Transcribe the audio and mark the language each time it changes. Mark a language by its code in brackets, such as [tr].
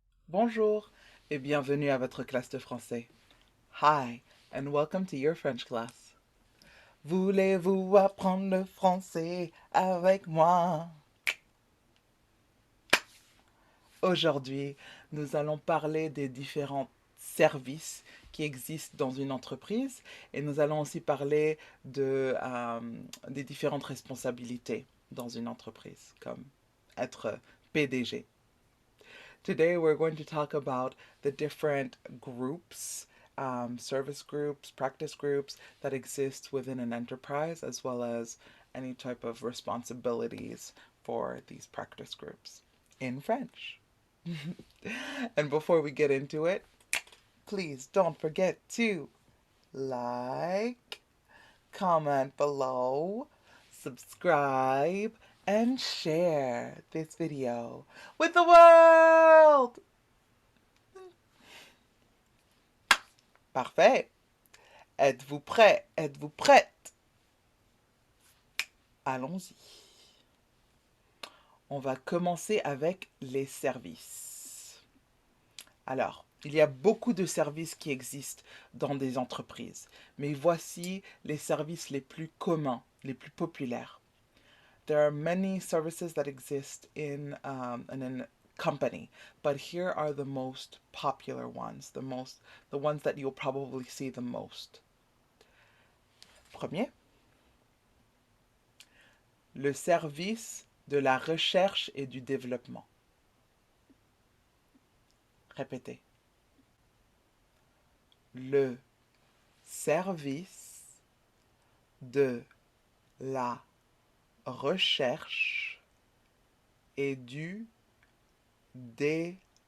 [fr] Bonjour et bienvenue à votre classe de français. [en] Hi and welcome to your French class. [fr] Voulez-vous apprendre le français avec moi? Aujourd'hui, nous allons parler des différents services qui existent dans une entreprise et nous allons aussi parler des différentes responsabilités dans une entreprise, comme être PDG. [en] Today, we're going to talk about the different groups, service groups, practice groups that exist within an enterprise, as well as any type of responsibilities for these practice groups in French. And before we get into it, please don't forget to like, comment below, subscribe, and share this video with the world. [fr] Parfait. Êtes-vous prêt? Êtes-vous prête? Allons-y. On va commencer avec les services. Alors, il y a beaucoup de services qui existent dans des entreprises, mais voici les services les plus communs, les plus populaires. [en] There are many services that exist in a company, but here are the most popular ones, the ones that you'll probably see the most. [fr] Premier, le service de la recherche et du développement. Répétez. Le service de la recherche et du développement.